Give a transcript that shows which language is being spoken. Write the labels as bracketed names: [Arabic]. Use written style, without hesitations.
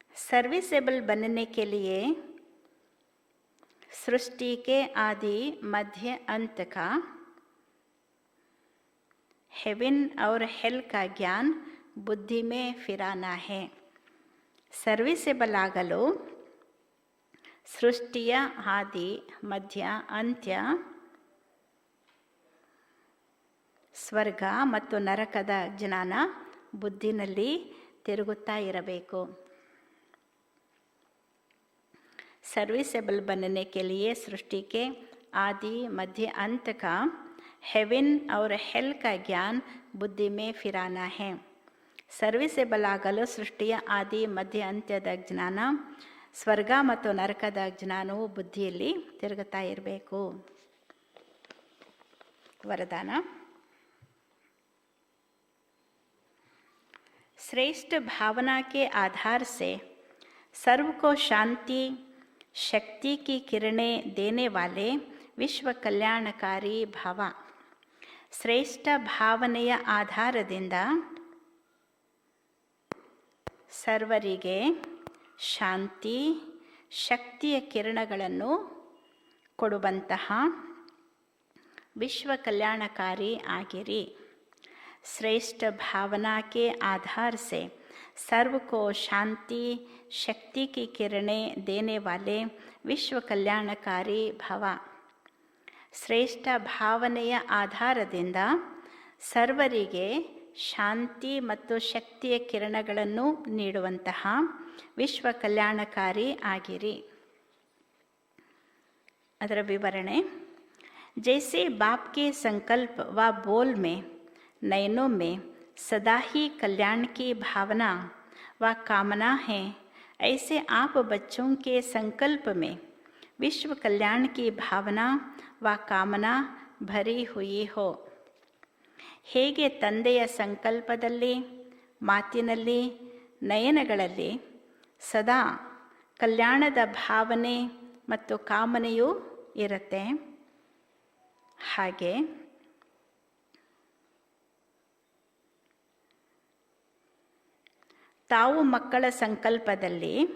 [Hindi] Serviceable बनने के लिए सृष्टि के आदि मध्य अंत का हेवन और हेल का ज्ञान बुद्धि में फिराना है. [Kannada] सर्विसेबल ಆಗಲು ಸೃಷ್ಟಿಯ ಆದಿ ಮಧ್ಯ ಅಂತ್ಯ, ಸ್ವರ್ಗ ಮತ್ತು ನರಕದ ಜ್ಞಾನ ಬುದ್ಧಿನಲ್ಲಿ ತಿರುಗುತ್ತಾ ಇರಬೇಕು. [Hindi] सर्विसेबल बनने के लिए सृष्टि के आदि मध्य अंत का हेवन और हेल का ज्ञान बुद्धि में फिराना है. [Kannada] सर्विसेबल ಆಗಲು ಸೃಷ್ಟಿಯ ಆದಿ ಮಧ್ಯ ಅಂತ್ಯದ ಜ್ಞಾನ, ಸ್ವರ್ಗ ಮತ್ತು ನರಕದ ಜ್ಞಾನವು ಬುದ್ಧಿಯಲ್ಲಿ ತಿರುಗುತ್ತಾ ಇರಬೇಕು. ವರದಾನ. [Hindi] श्रेष्ठ भावना के आधार से सर्व को शांति शक्ति की किरणें देने वाले विश्व कल्याणकारी भाव. [Kannada] ಶ್ರೇಷ್ಠ ಭಾವನೆಯ ಆಧಾರದಿಂದ ಸರ್ವರಿಗೆ ಶಾಂತಿ ಶಕ್ತಿಯ ಕಿರಣಗಳನ್ನು ಕೊಡುವಂತಹ ವಿಶ್ವ ಕಲ್ಯಾಣಕಾರಿ ಆಗಿರಿ. [Hindi] श्रेष्ठ भावना के आधार से सर्व को शांति शक्ति की किरणें देने वाले विश्व कल्याणकारी भव. [Kannada] ಶ್ರೇಷ್ಠ ಭಾವನೆಯ ಆಧಾರದಿಂದ ಸರ್ವರಿಗೆ ಶಾಂತಿ ಮತ್ತು ಶಕ್ತಿಯ ಕಿರಣಗಳನ್ನು ನೀಡುವಂತಹ ವಿಶ್ವ ಕಲ್ಯಾಣಕಾರಿ ಆಗಿರಿ. ಅದರ ವಿವರಣೆ. [Hindi] जैसे बाप के संकल्प व बोल में नयनों में सदा ही कल्याण की भावना व कामना है, ऐसे आप बच्चों के संकल्प में विश्व कल्याण की भावना व कामना भरी हुई हो. [Kannada] ಹೇಗೆ ತಂದೆಯ ಸಂಕಲ್ಪದಲ್ಲಿ ಮಾತಿನಲ್ಲಿ ನಯನಗಳಲ್ಲಿ ಸದಾ ಕಲ್ಯಾಣದ ಭಾವನೆ ಮತ್ತು ಕಾಮನೆಯೂ ಇರುತ್ತೆ, ಹಾಗೆ ತಾವು ಮಕ್ಕಳ ಸಂಕಲ್ಪದಲ್ಲಿ